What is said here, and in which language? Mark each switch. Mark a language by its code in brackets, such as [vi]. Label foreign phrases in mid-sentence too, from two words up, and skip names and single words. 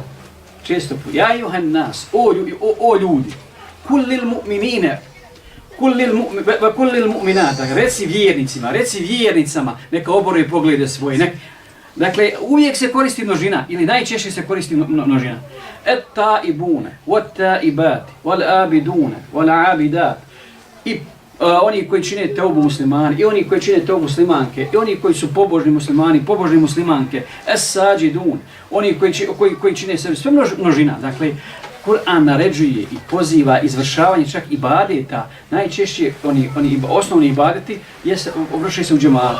[bs] Često puta, [ar] يا أيها الناس, [bs] o ljudi, [ar] قل للمؤمنين قل للمؤمنات, [bs] reci vjernicama, neka oboruje poglede svoje, Dakle, uvijek se koristi množina, ili najčešće se koristi množina. [ar] التائبون والتائبات, والعابدون, والعابدات. [bs] I oni koji čine teubu muslimani, i oni koji čine teubu muslimanke, i oni koji su pobožni muslimani, pobožni muslimanke, es-sađidun, oni koji čine sebi, sve množina. Dakle, Kur'an naređuje i poziva izvršavanje čak ibadeta, najčešće oni osnovni ibadeti vrše se u džematu.